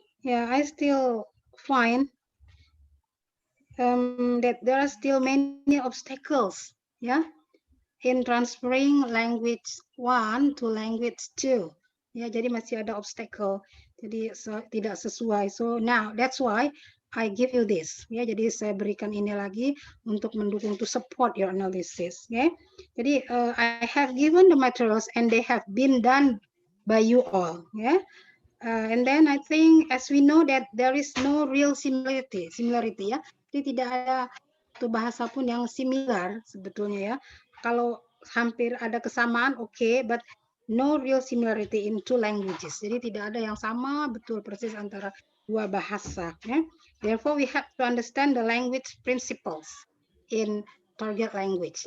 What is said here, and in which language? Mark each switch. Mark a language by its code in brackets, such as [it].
[en] Yeah, I still find that there are still many obstacles, yeah, in transferring language 1 to language 2. [id] Ya, jadi masih ada obstacle. Jadi tidak sesuai. [en] So now that's why I give you this. [id] Ya, jadi saya berikan ini lagi untuk mendukung [en] to support your analysis. Okay? Jadi I have given the materials and they have been done by you all. Yeah? And then I think as we know that there is no real similarity ya. [id] Jadi tidak ada satu bahasa pun yang similar sebetulnya ya. Kalau hampir ada kesamaan oke, [en] but no real similarity in two languages. [id] Jadi tidak ada yang sama betul persis antara dua bahasa ya. [en] Therefore we have to understand the language principles in target language.